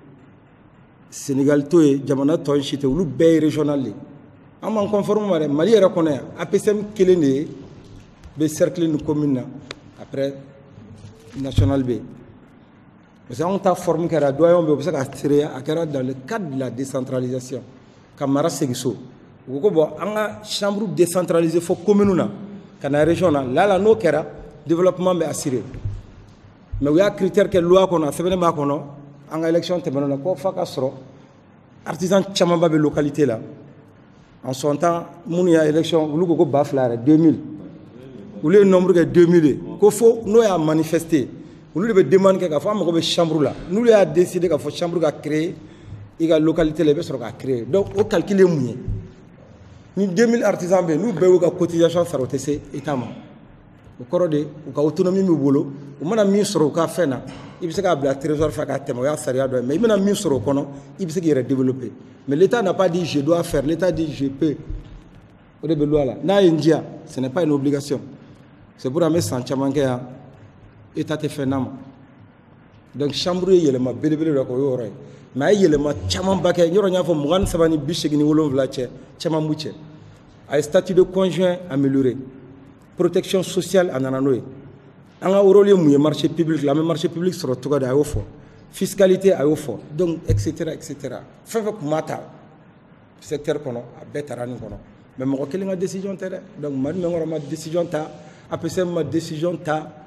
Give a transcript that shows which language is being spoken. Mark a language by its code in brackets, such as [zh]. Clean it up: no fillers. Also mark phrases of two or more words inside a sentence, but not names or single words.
[bm] Sénégal to ye jamana tɔ si tɛ olu bɛɛ ye régional de an m'an conforme ma dɛ Mali yɛrɛ kɔnɔ yan APSM kelen de ye bɛ cercle ni commune na [fr] après national [bm] bɛ [fr] parce que [bm] anw ta forme kɛra doyen bɛ u bɛ se ka seereya a kɛra [fr] dans le cadre de la décentralisation [bm] ka mara segin so u ko bon an ka [fr] chambre décentralisée [bm] fo commune na ka na région na là n'o kɛra développement bɛ [fr] assuré mais [bm] u y'a critère kɛ loi kɔnɔ a sɛbɛnnen b'a kɔnɔ an ka élection tɛmɛnenw na ko f'a ka sɔrɔ artisan camanba bɛ localité la [fr] en son temps [bm] minnu y'a élection olu ko 2000 yɛrɛ 2000 olu ye nombre kɛ 2000 ye ko fo n'o y'a manifesté olu de bɛ demande kɛ k'a fɔ an mago bɛ chambre la n'olu y'a décidé k'a fɔ chambre ka créer i ka localité la i bɛ sɔrɔ k'a créer donc o calcul ye mun ye ni 2000 artisans bɛ yen n'u bɛɛ y'u ka cotisation sara o tɛ se état ma o kɔrɔ de u ka autonomie b'u bolo u mana min sɔrɔ u ka fɛn na i bɛ se k'a bila trésor fɛ k'a tɛmɛ o y'a sariya dɔ ye mais i bɛna min sɔrɔ o kɔnɔ i bɛ se k'i yɛrɛ développer [fr] mais l'état n'a pas dit je dois faire l'état dit je peux [bm] o de bɛ loi la n'a ye n diya [fr] ce n'est pas une obligation c'est pour [bm] an bɛ san caman kɛ yan état tɛ fɛn n'a ma donc chambre ye yɛlɛma belebele dɔ kɛ o ye yɔrɔ ye mais a ye yɛlɛma camanba kɛ yɔrɔ n y'a fɔ 23 ni 87 cɛ caman b'u cɛ a ye [fr] statut de conjoint amélioré protection sociale [bm] a nana n'o ye an ka rôle ye mun ye [fr] marché public [bm] la an bɛ [fr] marché public [bm] sɔrɔ cogo di a y'o fɔ fiscalité a y'o fɔ [fr] donc etc [bm] fɛn fɛn tun b'a ta secteur kɔnɔ a bɛɛ taara nin kɔnɔ mais mɔgɔ kelen ka décision tɛ dɛ donc Madu Menkɔrɔ ma décision ta APSM ma décision ta